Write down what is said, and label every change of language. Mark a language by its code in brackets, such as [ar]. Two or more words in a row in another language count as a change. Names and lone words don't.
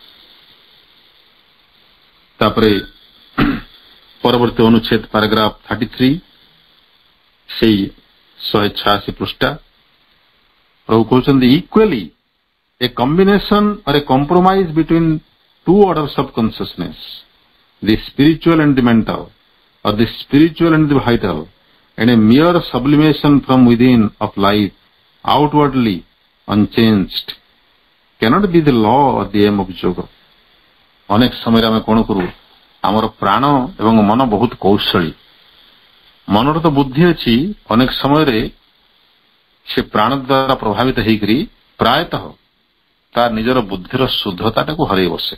[or] ତାପରେ ପରବର୍ତ୍ତୀ ଅନୁଚ୍ଛେଦ ପାରାଗ୍ରାଫ 33, ସେଇ 186 ପୃଷ୍ଠା। ପ୍ରଭୁ କହୁଛନ୍ତି [en] equally a combination or a compromise between two orders of consciousness, the spiritual and the mental, or the spiritual and the vital, and a mere sublimation from within of life, outwardly unchanged, cannot be the law or the aim of yoga. [or] ଅନେକ ସମୟରେ ଆମେ କଣ କରୁ, ଆମର ପ୍ରାଣ ଏବଂ ମନ ବହୁତ କୌଶଳୀ। ମନର ତ ବୁଦ୍ଧି ଅଛି, ଅନେକ ସମୟରେ ସେ ପ୍ରାଣ ଦ୍ୱାରା ପ୍ରଭାବିତ ହେଇକରି ପ୍ରାୟତଃ ତା ନିଜର ବୁଦ୍ଧିର ଶୁଦ୍ଧତାଟାକୁ ହରେଇ ବସେ।